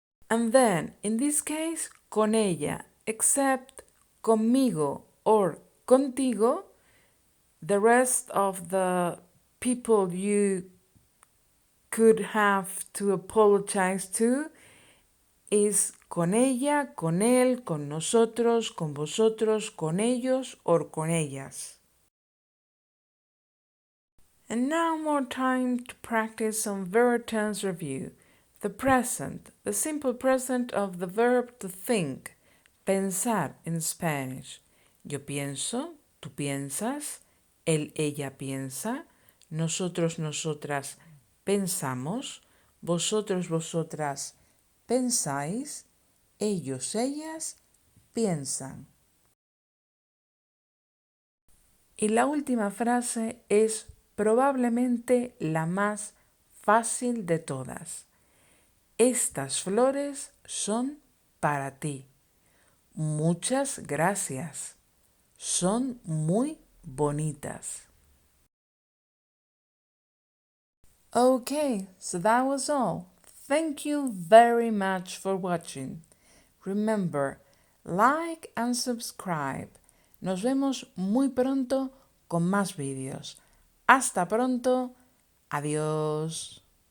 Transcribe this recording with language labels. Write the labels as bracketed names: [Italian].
[English] And then, in this case, [Spanish] con ella, except conmigo or contigo, the rest of the people you could have to apologize to is con ella, con él, con nosotros, con vosotros, con ellos, or con ellas. [English] And now more time to practice some verb tense review. The present, the simple present of the verb to think, pensar in Spanish. [Spanish] Yo pienso, tú piensas, él, ella piensa, nosotros, nosotras pensamos, vosotros, vosotras pensáis, ellos, ellas piensan. Y la última frase es probablemente la más fácil de todas. Estas flores son para ti. Muchas gracias. Son muy bonitas. [English] Okay, so that was all. Thank you very much for watching. Remember, like and subscribe. [Spanish] Nos vemos muy pronto con más vídeos. Hasta pronto. Adiós.